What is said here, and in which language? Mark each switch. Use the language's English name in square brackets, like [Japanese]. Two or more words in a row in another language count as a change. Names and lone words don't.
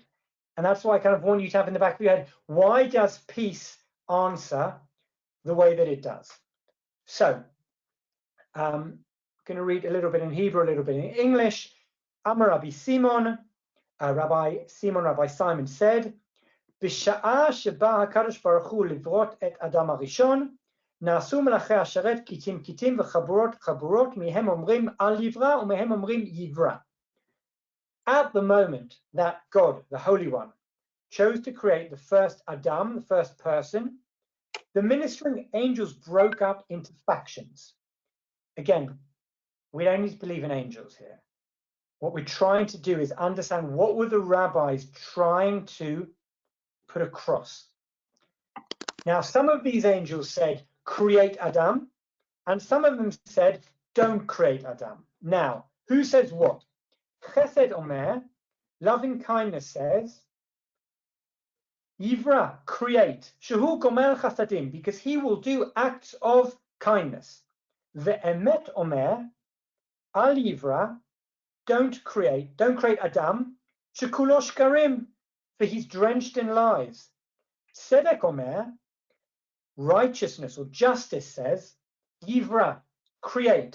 [English] And that's why I kind of want you to have in the back of your head, why does peace answer the way that it does? So I'm going to read a little bit in Hebrew, a little bit in English. [Hebrew] אמר רבי סימון, [English] Rabbi Simon said, [Hebrew] בשעה שבא הקדוש ברוך הוא לברוא את אדם הראשון, נעשו מלאכי השרת כיתים וחבורות חבורות, מהם אומרים אל יברא ומהם אומרים יברא. [English] At the moment that God, the Holy One, chose to create the first Adam, the first person, the ministering angels broke up into factions. Again, we don't need to believe in angels here. What we're trying to do is understand what were the rabbis trying to put across. Now, some of these angels said, create Adam, and some of them said, don't create Adam. Now, who says what? [Hebrew] חסד אומר, [English] loving kindness says, Yivra, create. [Hebrew] שהוא גומל חסדים, [English] because he will do acts of kindness. [Hebrew] ואמת אומר אל יברא, [English] don't create Adam. [Hebrew] שכולו שקרים, [English] for he's drenched in lies. [Hebrew] צדק אומר, [English] righteousness or justice says, Yivra, create.